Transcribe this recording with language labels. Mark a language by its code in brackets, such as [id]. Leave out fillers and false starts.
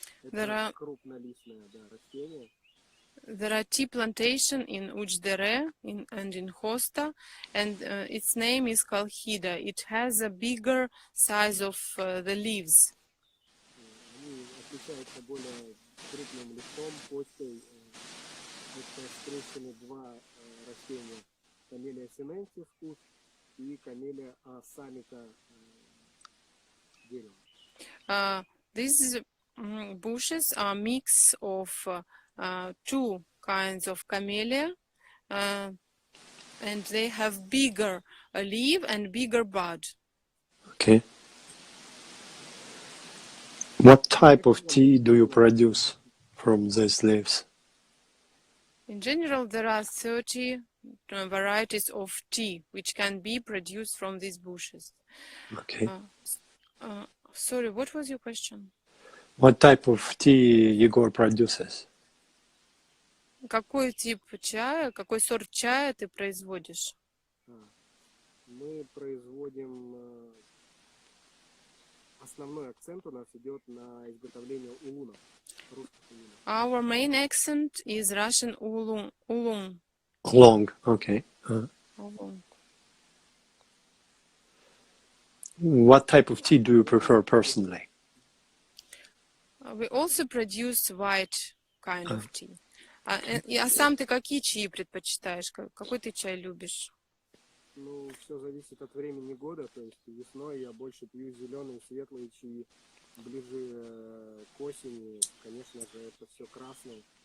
[ru] Это крупнолистное растение. [en] There are tea plantation in Ujdere and in Hosta, and its name is Kalhida. It has a bigger size of the leaves. [ru] Они отличаются более крупным листом, почтой. Это скрещены 2 растения. Камелия синенсис куст и камелия самика дерева. [en] These bushes are mix of 2 kinds of camellia, and they have bigger leaf and bigger bud. Okay. What type of tea do you produce from these leaves? In general, there are 30 varieties of tea which can be produced from these bushes. Okay. Sorry, what was your question? What type of tea Egor produces? [ru] Какой тип чая, какой сорт чая ты производишь? Мы производим, основной акцент у нас идет на изготовление улунов, русских улунов. [en] Our main accent is Russian ulung. Long, okay. Ulung. What type of tea do you prefer personally? We also produce white kind of tea. [ru] А сам ты какие чаи предпочитаешь? Какой ты чай любишь? Ну, все зависит от времени года, то есть весной я больше пью зеленые, светлые чаи, ближе к осени, конечно же, это все красное.